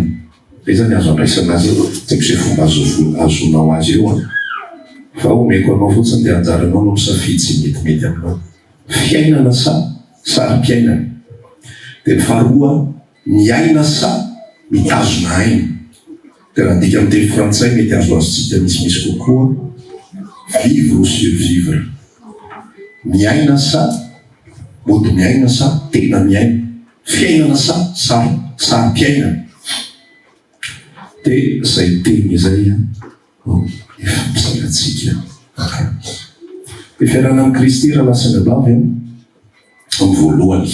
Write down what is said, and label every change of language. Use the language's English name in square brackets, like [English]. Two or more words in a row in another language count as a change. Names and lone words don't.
[Malagasy] Dia zany azo andraisana azy tsy haiko izay fomba azonao azy eo fa omeko anao fotsiny dia anjaranao no misafidy sy metimety aminao. Fiainana sa sary-piainana. Dia ny faharoa, miaina sa mitazona aina. Dia raha ndika amin'ny teny frantsay mety azo azontsika misimisy kokoa, [French] vivre ou survivre. [Malagasy] Miaina sa mody miaina sa tena miaina. Fiainana sa sary-piainana. Dia izay teny izay efa mpisangatsika. Dia fiarana amin'ny Kristy raha lasana bavy amin'ny voalohany.